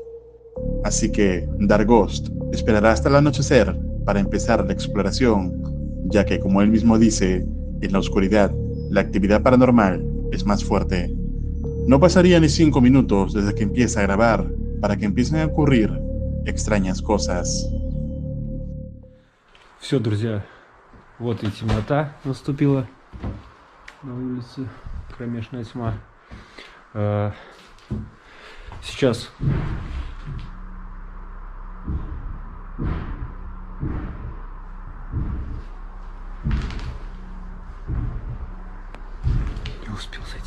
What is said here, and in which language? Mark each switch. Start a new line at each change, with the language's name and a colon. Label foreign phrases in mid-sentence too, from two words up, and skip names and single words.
Spanish: Así que Darghost esperará hasta el anochecer para empezar la exploración, ya que, como él mismo dice, en la oscuridad la actividad paranormal es más fuerte. No pasaría ni 5 minutos desde que empieza a grabar para que empiecen a ocurrir extrañas cosas.
Russian: Все, друзья, вот и темнота наступила на улице, кромешная тьма. Сейчас не успел зайти.